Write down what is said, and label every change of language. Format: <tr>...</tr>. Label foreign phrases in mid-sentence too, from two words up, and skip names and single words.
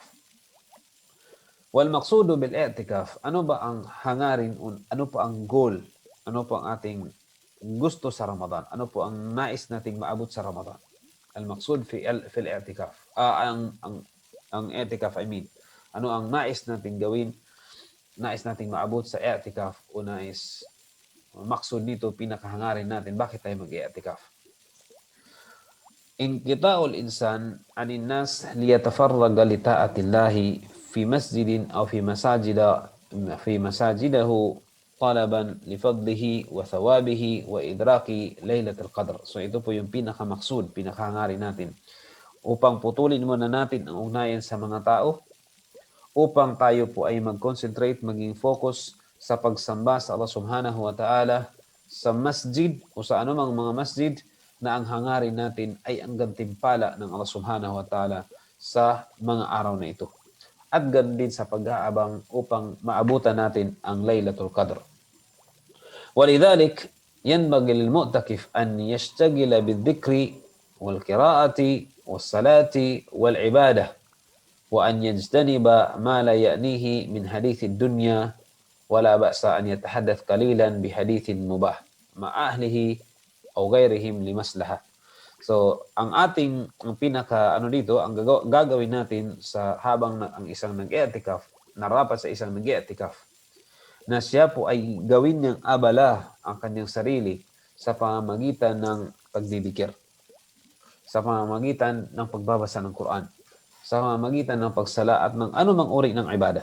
<ar>والمقصود بالاعتكاف,</ar> <tl>ano ba ang hangarin, ano pa ang goal, ano po ang ating gusto sa Ramadan, ano po ang nais nating maabot sa Ramadan?</tl> <ar>المقصود في الاعتكاف,</ar> <tl>ang i'tikaf,</tl> <en>I mean,</en> <tl>ano ang nais nating gawin, nais nating maabot sa i'tikaf, o nais maksud nito, pinakahangarin natin, bakit tayo mag-i'tikaf?</tl> <ar>انقطاع الإنسان عن الناس ليتفرغ لطاعة الله في مسجد أو في مساجده طلبا لفضله وثوابه وإدراك ليلة القدر.</ar> <tl>So ito po yung pinakamaksud, pinakahangarin natin, upang putulin muna natin ang ugnayan sa mga tao, upang tayo po ay mag-concentrate, maging focus sa pagsamba sa Allah</tl> <ar>سبحانه وتعالى</ar> <tl>sa masjid o sa anumang mga masjid na ang hangarin natin ay ang gantimpala ng Allah</tl> <ar>سبحانه وتعالى</ar> <tl>sa mga araw na ito. At ganun din sa pag-aabang upang maabutan natin ang Lailatul Qadr.</tl> <ar>ولذلك ينبغي للمعتكف أن يشتغل بالذكر والقراءة والصلاة والعبادة وأن يجتنب ما لا يأنيه من حديث الدنيا ولا بأس أن يتحدث قليلا بحديث مباح مع أهله أو غيرهم لمصلحة.</ar> <tl>So, ang pinaka dito, ang gagawin natin sa habang ang isang nag-i'tikaf, narapat sa isang nag-i'tikaf, na siya po ay gawin niyang abala ang kanyang sarili sa pamamagitan ng pagdidikir, sa pamamagitan ng pagbabasa ng Quran, sa pamamagitan ng pagsala at ng anumang uri ng ibadah.</tl>